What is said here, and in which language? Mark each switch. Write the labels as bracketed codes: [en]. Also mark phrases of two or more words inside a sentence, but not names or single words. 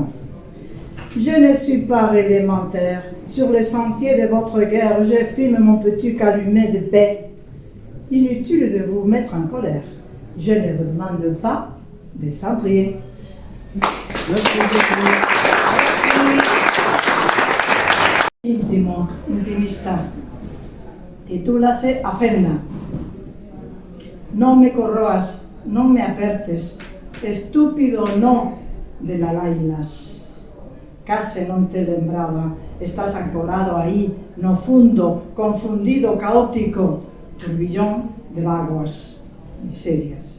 [fr] Je ne suis pas réglementaire. Sur les sentiers de votre guerre, je fume mon petit calumet de paix. Inutile de vous mettre en colère. Je ne vous demande pas de s'en prier. Merci beaucoup. [gl] íntimo, intimista. Titúlase A Fenda. Non me corroas, non me apertes, estúpido no de Lalailas. Case non te lembraba, estás ancorado aí, no fundo, confundido, caótico, turbillón de vaguas, miserias.